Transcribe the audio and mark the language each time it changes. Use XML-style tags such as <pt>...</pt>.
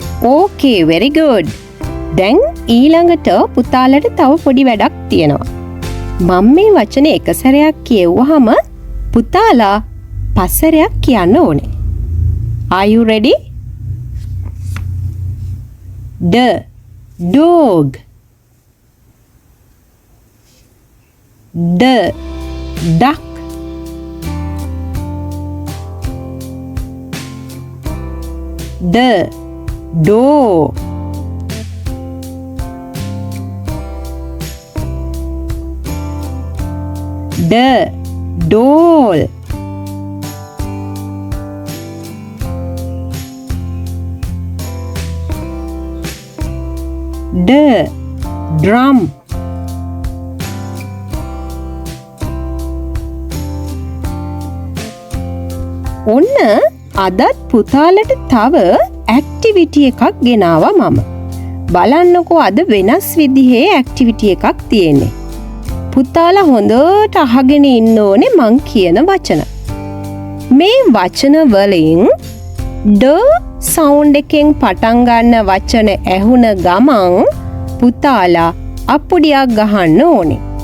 <en>Okay, very good.</en> <si>දැන් ඊළඟට පුතාලට තව පොඩි වැඩක් තියෙනවා. මම මේ වචනේ එක සැරයක් කියවුවාම පුතාලා පස් සැරයක් කියන්න ඕනේ.</si> <en>Are you ready? D dog D duck D door D doll D drum</en> <si>ඔන්න අදත් පුතාලට තව ඇක්ටිවිටි එකක් ගෙනාවා මම. බලන්නකෝ අද වෙනස් විදිහේ ඇක්ටිවිටි එකක් තියෙන්නේ. පුතාලා හොඳට අහගෙන ඉන්න ඕනේ මං කියන වචන. මේ වචන වලින් ඩ සවුන්ඩ් එකෙන් පටන් ගන්න වචන ඇහුන ගමන් පුතාලා අප්පුඩියක් ගහන්න ඕනේ.</si>